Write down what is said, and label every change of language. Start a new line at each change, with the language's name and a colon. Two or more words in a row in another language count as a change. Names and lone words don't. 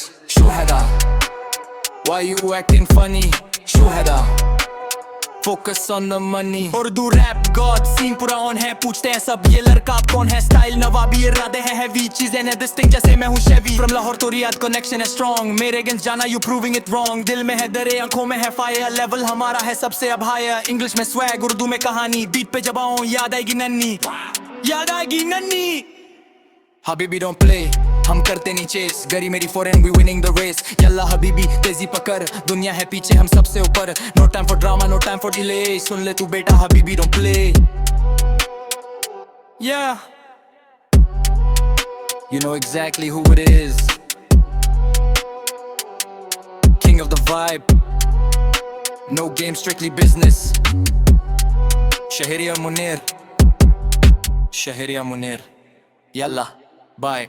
English: Shuhada, why you acting funny? Shuhada, focus on the money.
Urdu: उर्दू
English: rap god scene
Urdu: پورا on ہے پوچھتے ہیں سب یہ لڑکا کون ہے style نوابی ارادے ہیں heavy چیزیں ہیں distinct جیسے میں ہوں Chevy from لاہور تو ریاض connection ہے strong میرے against جانا
English: you proving it wrong
Urdu: دل میں ہے درے آنکھوں میں ہے
English: fire level
Urdu: ہمارا ہے سب سے اب
English: higher English
Urdu: میں swag اردو میں کہانی beat پہ جب آؤں یاد آئے گی ننی
English: Habibi don't play,
Urdu: ہم کرتے نہیں chase گری میری
English: foreign we winning the race
Arabic: يلا حبيبي
Urdu: تیزی پکڑ دنیا ہے پیچھے ہم سب سے اوپر
English: no time for drama no time for delay
Urdu: سن لے تو بیٹا
English: Habibi don't play yeah you know exactly who it is king of the vibe no game strictly business Shaheriya Munir yalla bye